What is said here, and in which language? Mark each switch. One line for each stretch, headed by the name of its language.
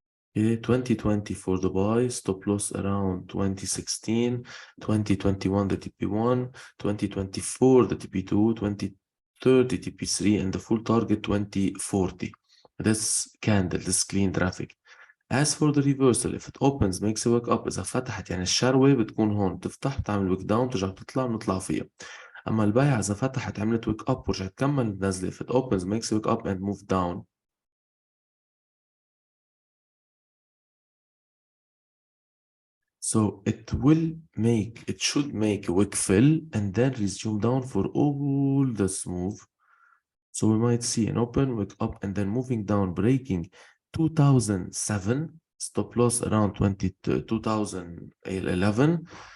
English: Okay, 2020 for the buy, stop loss around 2016, 2021 the TP1, 2024 the TP2, 2030 TP3, and the full target 2040. This candle, this clean traffic. As for the reversal, if it opens makes a wick up.
Arabic: إذا فتحت يعني الشروة بتكون هون، تفتح تعمل ويك داون ترجع تطلع ونطلع فيها. أما البيع إذا فتحت عملت ويك أب ورجعت تكمل نازلة.
English: If it opens makes a wick up and move down. So it should make a wick fill and then resume down for all this move. So we might see an open, wick up, and then moving down, breaking 2007, stop loss around 2011.